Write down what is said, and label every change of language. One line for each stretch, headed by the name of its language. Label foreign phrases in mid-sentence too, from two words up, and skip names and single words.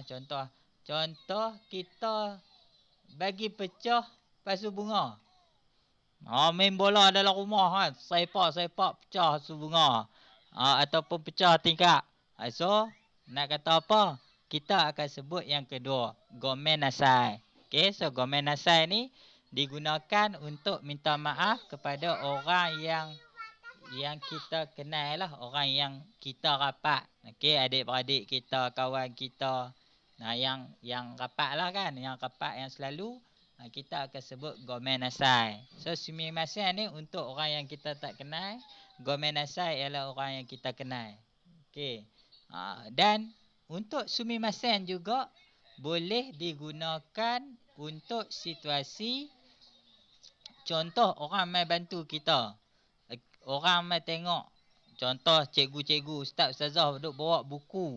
Malay: Contoh kita bagi pecah pasu bunga. Main bola dalam rumah kan. Sepak pecah pasu bunga. Ataupun pecah tingkap. So, nak kata apa? Kita akan sebut yang kedua.
Japanese: ごめんなさい.
Malay: Okay, so
Japanese: ごめんなさい
Malay: ni digunakan untuk minta maaf kepada orang yang kita kenal lah. Orang yang kita rapat. Okay, adik-beradik kita, kawan kita. Yang rapat lah kan. Yang rapat yang selalu. Kita akan sebut
Japanese: ごめんなさい.
Malay: So sumimasen ni untuk orang yang kita tak kenal.
Japanese: ごめんなさい
Malay: ialah orang yang kita kenal. Okey. Dan untuk sumimasen juga boleh digunakan untuk situasi contoh orang mai bantu kita. Orang mai tengok. Contoh cikgu-cikgu, ustaz-ustazah duk bawa buku.